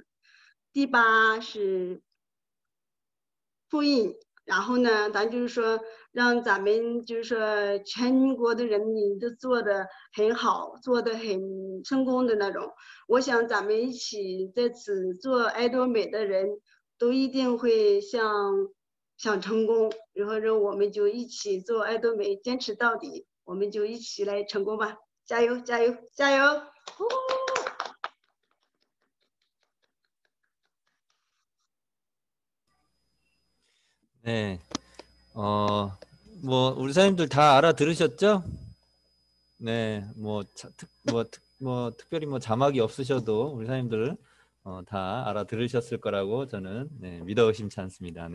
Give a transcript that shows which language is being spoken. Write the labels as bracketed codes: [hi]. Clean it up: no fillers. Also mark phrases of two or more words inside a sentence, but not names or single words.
[zh] 第8是复印，然后呢，咱就是说让咱们就是说全国的人民都做得很好，做得很成功的那种。我想咱们一起在此做爱多美的人都一定会想成功，然后我们就一起做爱多美，坚持到底，我们就一起来成功吧！加油，加油，加油！ [ko] 네, 뭐 우리 사장님들 다 알아들으셨죠? 네, 특별히 뭐 자막이 없으셔도 우리 사장님들 다 알아들으셨을 거라고 저는 믿어 의심치 않습니다.